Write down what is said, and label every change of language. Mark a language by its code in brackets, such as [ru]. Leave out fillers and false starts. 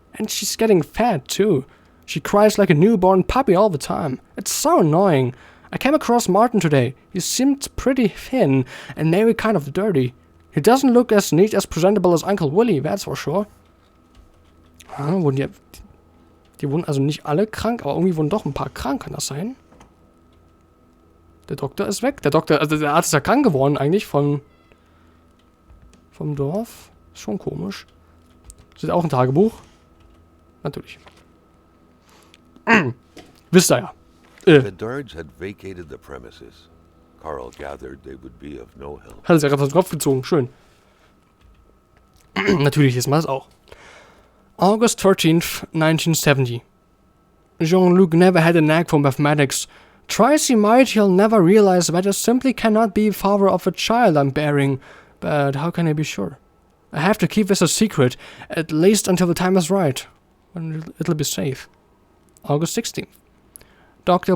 [en] And she's getting fat too. She cries like a newborn puppy all the time. It's so annoying. I came across Martin today. He seemed pretty thin and maybe kind of dirty. He doesn't look as neat as presentable as Uncle Willie, that's for sure. [de] Die wurden also nicht alle krank, aber irgendwie wurden doch ein paar krank, kann das sein? Der Doktor ist weg. Der Arzt ist ja krank geworden eigentlich vom Dorf. Ist schon komisch. Steht auch ein Tagebuch. Natürlich. Wisst ihr ja. [en] The Dards had vacated the premises. Carl gathered they would be of no help. [de] Hat es ja gerade aus dem Kopf gezogen. Schön. Natürlich ist man das auch. [en] August 13th, 1970. Jean-Luc never had a knack for mathematics. Try as he might, he'll never realize that I simply cannot be father of a child I'm bearing. But how can I be sure? I have to keep this a secret, at least until the time is right, when it'll be safe. August 16th. Dr.